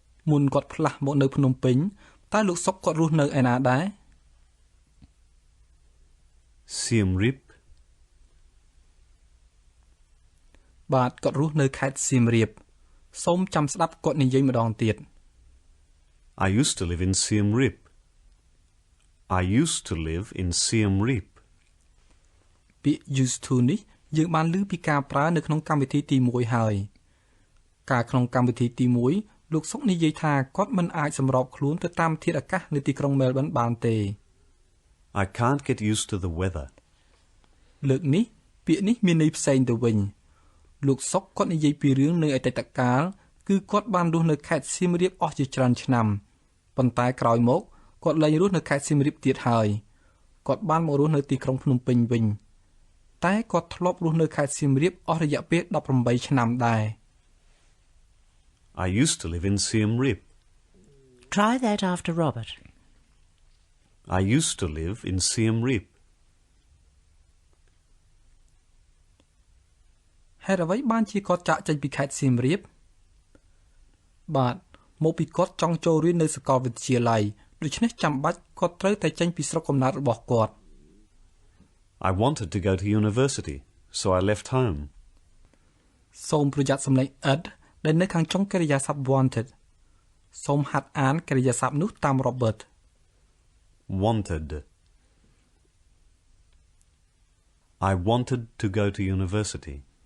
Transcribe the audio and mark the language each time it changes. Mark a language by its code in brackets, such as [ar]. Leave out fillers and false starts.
[km] មុនគាត់ផ្លាស់មកនៅភ្នំពេញតើលោកសុកគាត់រស់នៅឯណាដែរ [en] Siem Reap. [km] បាទគាត់រស់នៅខេត្តសៀមរាបសូមចាំស្ដាប់គាត់និយាយម្ដងទៀត [en] I used to live in Siem Reap. I used to live in Siem Reap. [km] ពាក្យ used to នេះយើងបានឮពីការប្រើនៅក្នុងកម្មវិធីទី1ហើយការក្នុងកម្មវិធីទី1លោកសុកនិយាយថាគាត់មិនអាចសម្របខ្លួនទៅតាមធាតុអាកាសនៅទីក្រុង Melbourne បានទេ [en] I can't get used to the weather. [km] លើកនេះពាក្យនេះមានន័យផ្សេងទៅវិញលោកសុកគាត់និយាយពីរឿងនៅអតីតកាលគឺគាត់បានរស់នៅខេត្តសៀមរាបអស់ជាច្រើនឆ្នាំប៉ុន្តែក្រោយមកគាត់លែងរស់នៅខេត្តសៀមរាបទៀតហើយគាត់បានមករស់នៅទីក្រុងភ្នំពេញវិញតែគាត់ធ្លាប់រស់នៅខេត្តសៀមរាបអស់រយៈពេល18ឆ្នាំដែរ [en] I used to live in Siem Reap. Try that after Robert. I used to live in Siem Reap. [km] ហេតុអ្វីបានជាគាត់ចាក់ចេញពីខេត្តសៀមរាបបាទមកពីគាត់ចង់ចូលរៀននៅសាកលវិទ្យាល័យដូច្នេះចាំបាច់គាត់ត្រូវតែចេញពីស្រុកកំណើតរបស់គាត់ [en] I wanted to go to university, so I left home. [km] សូមប្រយ័ត្នសំឡេង ed ដែលនៅខាងចុងកិរិយាសព្ទ wanted សូមហាត់អានកិរិយាសព្ទនោះតាម Robert. [en] Wanted. I wanted to go to university.